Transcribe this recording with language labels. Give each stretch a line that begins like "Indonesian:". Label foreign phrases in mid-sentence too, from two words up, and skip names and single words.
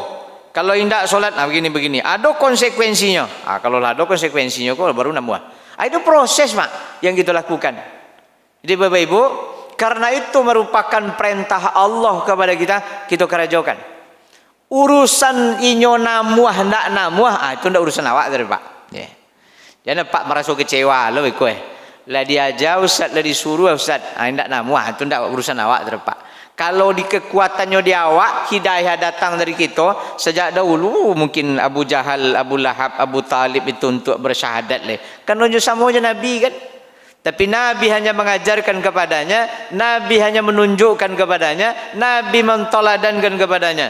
Minangkabau: Kalau indak solat, begini.
Indonesian: Ada konsekuensinya. Kalau ada konsekuensinya, kok baru nambah. Itu proses Pak yang kita lakukan. Jadi Bapak Ibu, karena itu merupakan perintah Allah kepada kita kerjakan.
Minangkabau: Urusan inyo namuah ndak namuah, itu ndak urusan awak tadi Pak. Yeah. Jangan Pak merasa kecewa lo kowe. Lah diajar ustaz, lah disuruh ustaz. Ndak namuah, itu ndak urusan awak tadi Pak.
Indonesian: Kalau di kekuatannya di awak, hidayah datang dari kita sejak dahulu, mungkin Abu Jahal, Abu Lahab, Abu Talib itu untuk bersyahadat le. Kan nunjuk sama aja Nabi kan. Tapi Nabi hanya mengajarkan kepadanya, Nabi hanya menunjukkan kepadanya, Nabi mentoladankan kepadanya.